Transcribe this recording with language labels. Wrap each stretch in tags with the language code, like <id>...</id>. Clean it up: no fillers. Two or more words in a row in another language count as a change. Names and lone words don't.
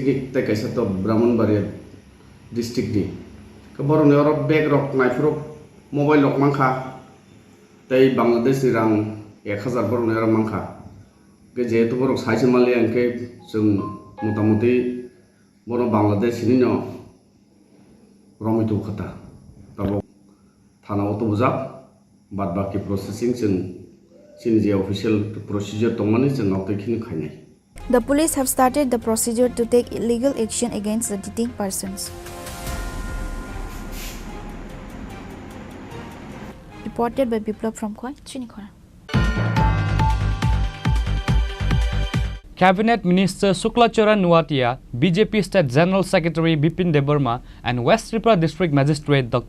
<trp>नि ताय कायसा तो ब्राह्मणबाड़ी डिस्ट्रिक्ट नि के बरनो और बेग रक नायफुरक मोबाइल रक मांखा ताय बांग्लादेश नि रां 1000 बरनो और मांखा के जेहेतु बरक साइसे मालिया के जों मोटामोटी बर बांग्लादेश नि न रमितु खता तब थानाव तो बुजा बाद बाकी प्रोसेसिंग जों सिनि जे</trp> <en>official procedure</en> <trp>दंमाने जों आवतखिनि खायनाय</trp> <en>The police have started the procedure to take illegal action against the detained persons. Reported by Biplab from Chini Khorang. Cabinet Minister Suklacharan Nuatia, BJP State General Secretary Bipin Debarma and West Tripura District Magistrate Dr.</en>